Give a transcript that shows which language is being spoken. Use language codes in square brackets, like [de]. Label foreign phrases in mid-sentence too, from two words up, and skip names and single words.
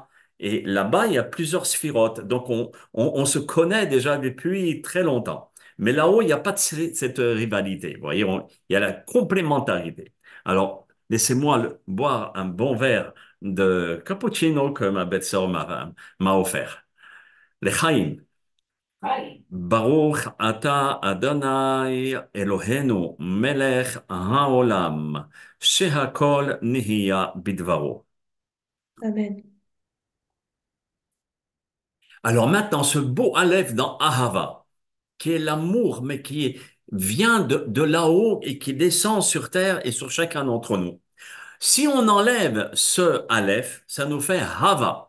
[fr] Et là-bas, il y a plusieurs sphirotes. Donc, on se connaît déjà depuis très longtemps. Mais là-haut, il n'y a pas de cette rivalité. Vous voyez, il y a la complémentarité. Alors, laissez-moi boire un bon verre de cappuccino que ma belle-sœur m'a offert. L'Echaim. [he] ברוך אתה ה' אלהינו מלך העולם, שהכל נהיה בדברו. [fr] Amen. Alors maintenant, ce beau Aleph dans Ahava, qui est l'amour, mais vient de là-haut et qui descend sur terre et sur chacun d'entre nous. Si on enlève ce Aleph, ça nous fait Hava.